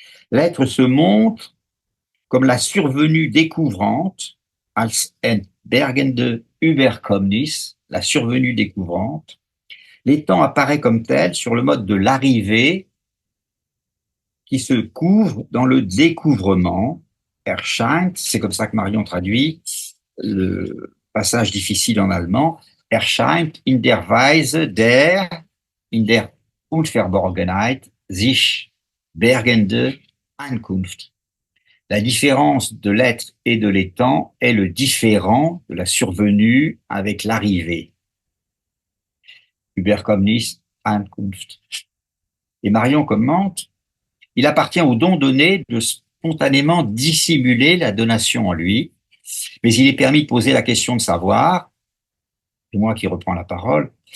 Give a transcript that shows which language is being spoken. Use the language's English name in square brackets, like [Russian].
[French] L'être se montre comme la survenue découvrante, [German] als entbergende Überkommnis, [French] la survenue découvrante. L'étant apparaît comme tel sur le mode de l'arrivée qui se couvre dans le découvrement. Erscheint, c'est comme ça que Marion traduit le passage difficile en allemand. [German] Erscheint in der Weise der, in der Unverborgenheit, sich bergende Ankunft. [French] La différence de l'être et de l'étant est le différent de la survenue avec l'arrivée. [German] Überkommnis, Ankunft. [French] Et Marion commente, il appartient au don donné de spontanément dissimuler la donation en lui, mais il est permis de poser la question de savoir, c'est moi qui reprends la parole,